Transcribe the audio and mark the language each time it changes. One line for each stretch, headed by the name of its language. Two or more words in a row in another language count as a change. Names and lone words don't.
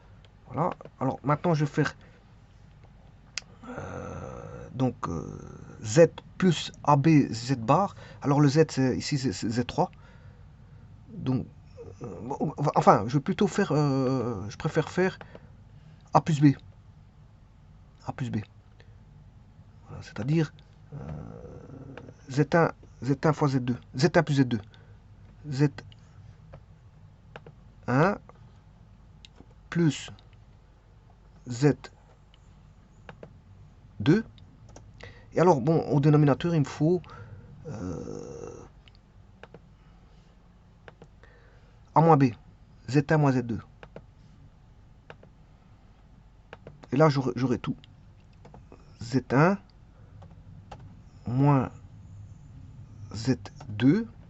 French: Voilà, alors maintenant je vais faire donc Z plus AB Z bar. Alors le Z ici c'est Z3. Donc, enfin, je vais plutôt faire, je préfère faire A plus B. A plus B. Voilà, c'est-à-dire Z1, Z1 fois Z2. Z1 plus Z2. Z1 plus Z2. Et alors, bon, au dénominateur, il me faut A moins B. Z1 moins Z2. Et là, j'aurai tout. Z1 moins Z2.